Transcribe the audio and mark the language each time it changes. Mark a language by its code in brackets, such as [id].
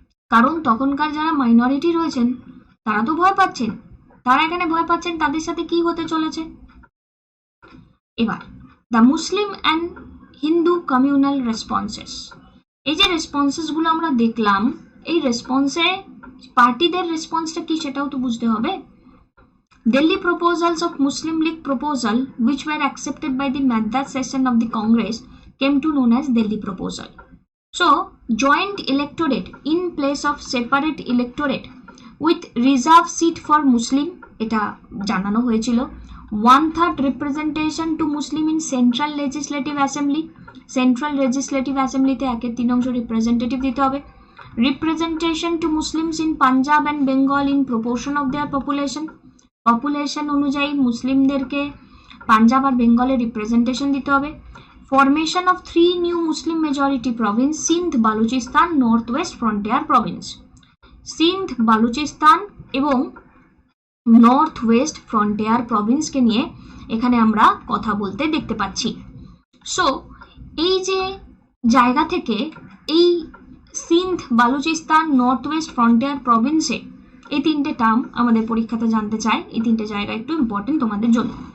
[bn] কারণ তখনকার যারা মাইনরিটি রয়েছেন তারা তো ভয় পাচ্ছেন, তারা এখানে ভয় পাচ্ছেন তাদের সাথে কি হতে চলেছে। এবার [en] the Muslim and Hindu communal responses, [bn] এই যে রেসপন্সেস গুলো আমরা দেখলাম, এই রেসপন্সে পার্টিদের রেসপন্সটা কি সেটাও তো বুঝতে হবে। [en] Delhi proposals of Muslim League proposal which were accepted by the Madras session of the Congress came to known as Delhi proposal. So joint electorate in place of separate electorate with reserve seat for Muslim, [bn] এটা জানানো হয়েছিল। [en] 1/3 representation to Muslim in Central Legislative Assembly, Central Legislative Assembly [bn] তে 1/3 representative দিতে হবে। [en] Representation to Muslims in Punjab and Bengal in proportion of their population, [bn] population অনুযায়ী মুসলিমদেরকে পাঞ্জাব আর বেঙ্গলে representation দিতে হবে। [en] Formation of 3 new Muslim majority province, Sindh, Balochistan, north west frontier province. [bn] Sindh, Balochistan এবং north West frontier প্রভিন্সকে নিয়ে এখানে আমরা কথা বলতে দেখতে পাচ্ছি। সো এই যে জায়গা থেকে এই Sindh, Balochistan, north West frontier প্রভিন্সে এই তিনটে টার্ম আমাদের পরীক্ষাতে জানতে চাই, এই তিনটে জায়গা একটু ইম্পর্টেন্ট তোমাদের জন্য।